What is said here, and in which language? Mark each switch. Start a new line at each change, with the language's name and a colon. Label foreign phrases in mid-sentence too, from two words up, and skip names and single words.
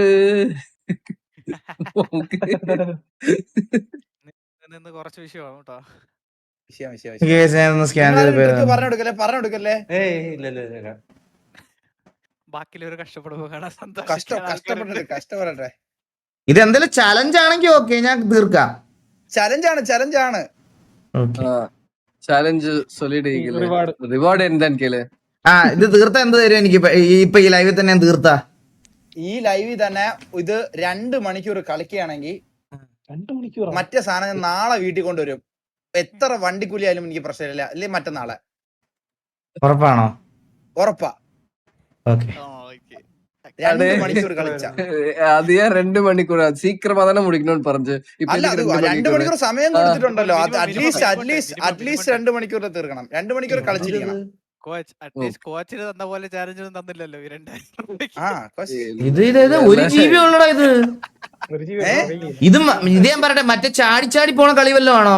Malayalam: നിന്ന് കുറച്ച് വിഷയമാണ് കേട്ടോ. പറഞ്ഞെടുക്കല്ലേ. ബാക്കിയുള്ളവർ കഷ്ടപ്പെടുമ്പോ കാണാൻ കഷ്ടപ്പെടട്ടെ. ഇത് എന്തെങ്കിലും ചലഞ്ച് ആണെങ്കിൽ ഓക്കെ, ഞാൻ തീർക്കാം. ചലഞ്ചാണ്.
Tamil: சேலஞ்ச் சொல்லிடு. ரிவார்டு என்னன்னு கேளு.
Malayalam: ഇത് തീർത്താ എന്ത് തരും എനിക്ക്? ഇപ്പൊ ഈ ലൈവിൽ തന്നെ ഞാൻ തീർത്താ? ഈ ലൈവിൽ തന്നെ ഇത് 2 മണിക്കൂർ കളിക്കുകയാണെങ്കിൽ മറ്റേ സാധനം നാളെ വീട്ടിൽ കൊണ്ടുവരും. എത്ര വണ്ടിക്കൂലി ആയാലും എനിക്ക് പ്രശ്നമില്ല. അല്ലെ മറ്റന്നാളെ. ഉറപ്പാണോ? ഉറപ്പാ. ഓക്കെ 2 മണിക്കൂർ കളിച്ച
Tamil: அது ஏன் 2 மணிக்கூர்? சீக்கிரமா தானே முடிக்கணும்னு പറഞ്ഞു.
Malayalam: അല്ല, അത് 2 മണിക്കൂർ സമയം കൊടുത്തിട്ടുണ്ടല്ലോ. അറ്റ്ലീസ്റ്റ് 2 മണിക്കൂർ തീർക്കണം. 2 മണിക്കൂർ കളിച്ചിരിക്കണം. കോച്ചിന് തന്ന പോലെ ചാലഞ്ചൊന്നും തന്നില്ലല്ലോ ഈ 2000. ഇത് 1 GB ഉള്ളടാ ഇത്. ഇത് ഞാൻ പറയട്ടെ, മറ്റേ ചാടി പോണ കളി വല്ലതും ആണോ?